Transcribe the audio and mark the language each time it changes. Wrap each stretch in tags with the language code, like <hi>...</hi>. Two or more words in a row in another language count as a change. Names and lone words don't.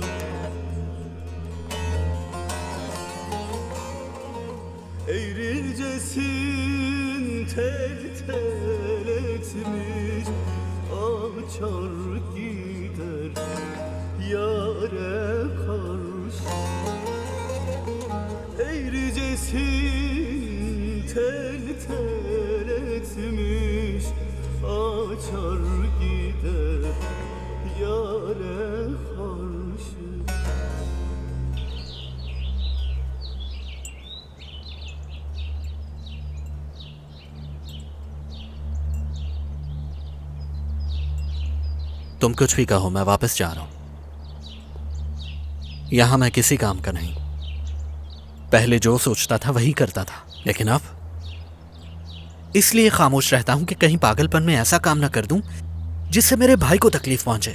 <tr>Eğrilcesin tel tel etmiş açar gider yâre karşı. Eğricesin tel tel etmiş açar gider yâre karşı.</tr> <hi>तुम कुछ भी कहो, मैं वापस जा रहा हूं। यहां मैं किसी काम का नहीं। पहले जो सोचता था वही करता था, लेकिन अब इसलिए खामोश रहता हूं कि कहीं पागलपन में ऐसा काम ना कर दूं जिससे मेरे भाई को तकलीफ पहुंचे।</hi>